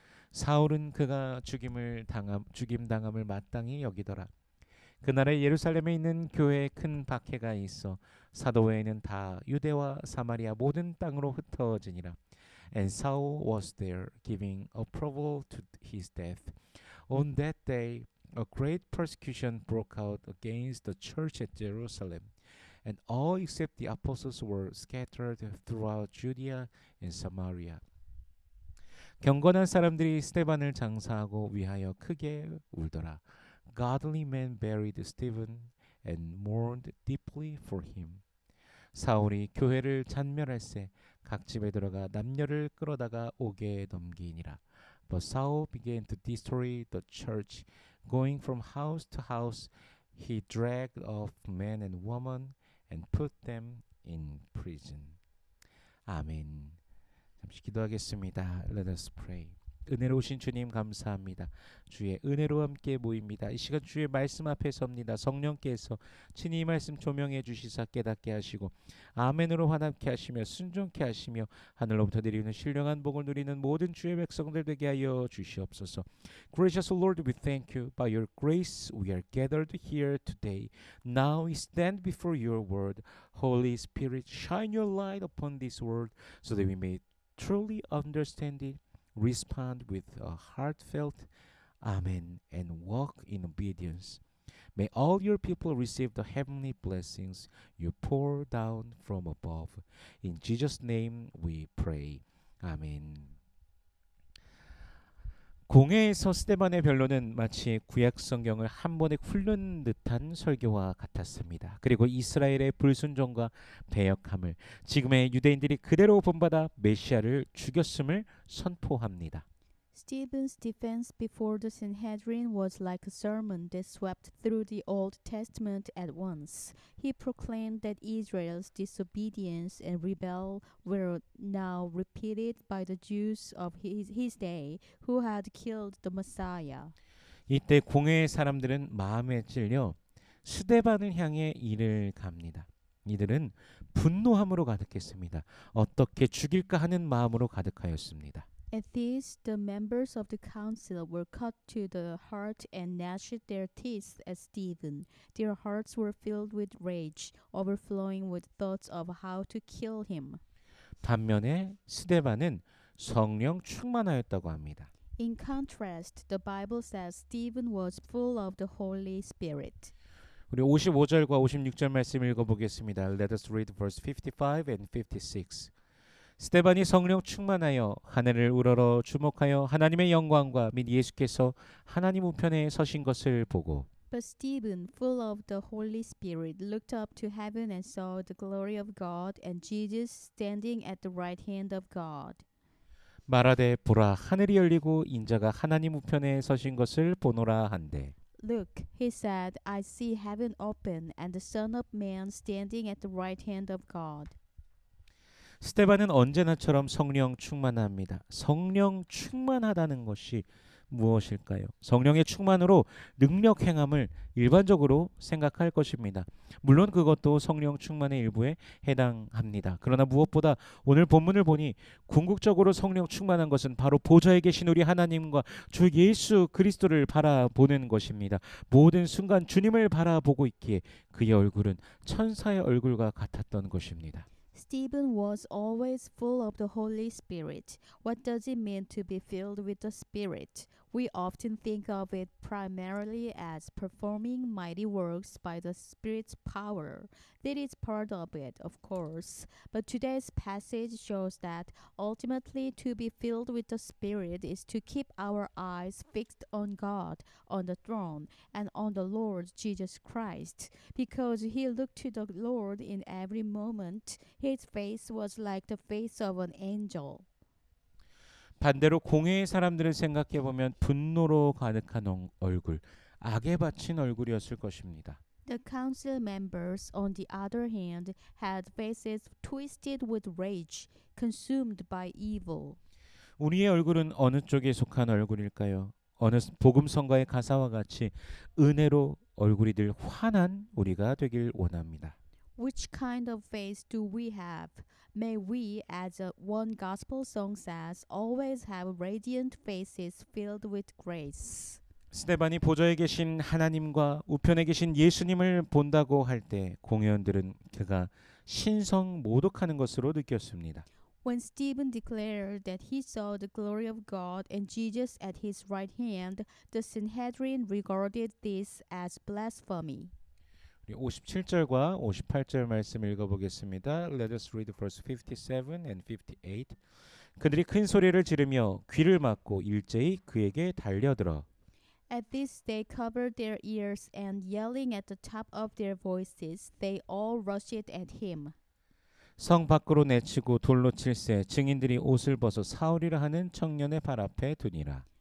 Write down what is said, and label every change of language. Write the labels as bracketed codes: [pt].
[ko] 사울은 그가 죽임 당함을 마땅히 여기더라. 그날에 예루살렘에 있는 교회에 큰 박해가 있어 사도 외에는 다 유대와 사마리아 모든 땅으로 흩어지니라. [en] And Saul was there giving approval to his death. On that day a great persecution broke out against the church at Jerusalem, and all except the apostles were scattered throughout Judea and Samaria. [ko] 경건한 사람들이 스데반을 장사하고 위하여 크게 울더라. [en] Godly men buried Stephen and mourned deeply for him. [ko] 사울이 교회를 잔멸할세 각 집에 들어가 남녀를 끌어다가 옥에 넘기니라. [en] But Saul began to destroy the church, going from house to house. He dragged off men and women and put them in prison. [ko] 아멘. 잠시 기도하겠습니다. [en] Let us pray. [ko] 은혜로우신 주님 감사합니다. 주의 은혜로 함께 모입니다. 이 시간 주의 말씀 앞에 섭니다. 성령께서 친히 이 말씀 조명해 주시사 깨닫게 하시고 아멘으로 화답케 하시며 순종케 하시며 하늘로부터 내리는 신령한 복을 누리는 모든 주의 백성들 되게 하여 주시옵소서. [en] Gracious Lord, we thank you. By your grace we are gathered here today. Now we stand before your word. Holy Spirit, shine your light upon this word so that we may truly understand it, respond with a heartfelt Amen and walk in obedience. May all your people receive the heavenly blessings you pour down from above. In Jesus' name we pray. Amen. [ko] 공회에서 스데반의 변론은 마치 구약 성경을 한 번에 훑는 듯한 설교와 같았습니다. 그리고 이스라엘의 불순종과 배역함을 지금의 유대인들이 그대로 본받아 메시아를 죽였음을 선포합니다. [en] Stephen's defense before the Sanhedrin was like a sermon that swept through the Old Testament at once. He proclaimed that Israel's disobedience and rebellion were now repeated by the Jews of his day who had killed the Messiah. [ko] 이때 공회의 사람들은 마음에 찔려 스데반을 향해 이를 갑니다. 이들은 분노함으로 가득했습니다. 어떻게 죽일까 하는 마음으로 가득하였습니다. [en] At this, the members of the council were cut to the heart and gnashed their teeth at Stephen. Their hearts were filled with rage, overflowing with thoughts of how to kill him. [ko] 반면에 스데반은 성령 충만하였다고 합니다. [en] In contrast, the Bible says Stephen was full of the Holy Spirit. [ko] 우리 55절과 56절 말씀 읽어보겠습니다. [en] Let us read verse 55 and 56. [ko] 스데반이 성령 충만하여 하늘을 우러러 주목하여 하나님의 영광과 및 예수께서 하나님 우편에 서신 것을 보고 [en] But Stephen, full of the Holy Spirit, looked up to heaven and saw the glory of God and Jesus standing at the right hand of God. [ko] 말하되 보라 하늘이 열리고 인자가 하나님 우편에 서신 것을 보노라 한데 [en] Look, he said, I see heaven open and the Son of Man standing at the right hand of God. [ko] 스데반은 언제나처럼 성령 충만합니다. 성령 충만하다는 것이 무엇일까요? 성령의 충만으로 능력 행함을 일반적으로 생각할 것입니다. 물론 그것도 성령 충만의 일부에 해당합니다. 그러나 무엇보다 오늘 본문을 보니 궁극적으로 성령 충만한 것은 바로 보좌에 계신 우리 하나님과 주 예수 그리스도를 바라보는 것입니다. 모든 순간 주님을 바라보고 있기에 그의 얼굴은 천사의 얼굴과 같았던 것입니다. [en] Stephen was always full of the Holy Spirit. What does it mean to be filled with the Spirit? We often think of it primarily as performing mighty works by the Spirit's power. That is part of it, of course. But today's passage shows that ultimately to be filled with the Spirit is to keep our eyes fixed on God, on the throne, and on the Lord Jesus Christ. Because he looked to the Lord in every moment, his face was like the face of an angel. [ko] 반대로 공회의 사람들을 생각해 보면 분노로 가득한 얼굴, 악에 바친 얼굴이었을 것입니다. [en] The council members, on the other hand, had faces twisted with rage, consumed by evil. [ko] 우리의 얼굴은 어느 쪽에 속한 얼굴일까요? 어느 복음성가의 가사와 같이 은혜로 얼굴이 늘 환한 우리가 되길 원합니다. [en] Which kind of face do we have? May we, as one gospel song says, always have radiant faces filled with grace. [ko] 스데반이 보좌에 계신 하나님과 우편에 계신 예수님을 본다고 할 때 공회원들은 그가 신성 모독하는 것으로 느꼈습니다. [en] When Stephen declared that he saw the glory of God and Jesus at his right hand, the Sanhedrin regarded this as blasphemy. [ko] 우리 57절과 58절 말씀 읽어보겠습니다. [en] Let us read verse 57 and 58. [ko] 그들이 큰 소리를 지르며 귀를 막고 일제히 그에게 달려들어 [en] At this they covered their ears and yelling at the top of their voices, they all rushed at him. [ko] 성 밖으로 내치고 돌로 칠세 증인들이 옷을 벗어 사울이라 하는 청년의 발 앞에 두니라.